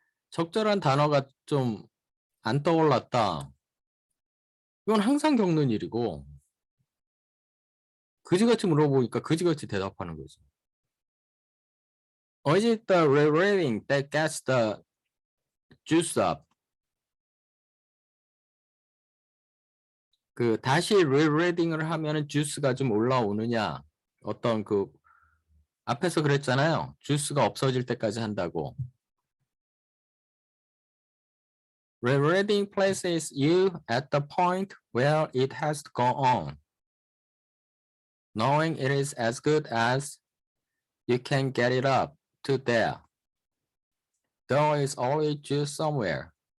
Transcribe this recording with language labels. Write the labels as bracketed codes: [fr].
[ko] 적절한 단어가 좀 안 떠올랐다. 이건 항상 겪는 일이고 그지같이 물어보니까 그지같이 대답하는 거지. [en] Is it the rereading that gets the juice up? [ko] 그 다시 rereading을 하면은 주스가 좀 올라오느냐? 어떤 그 앞에서 그랬잖아요. 주스가 없어질 때까지 한다고. [en] Rereading places you at the point where it has to go on. Knowing it is as good as you can get it up to there. There is always juice somewhere.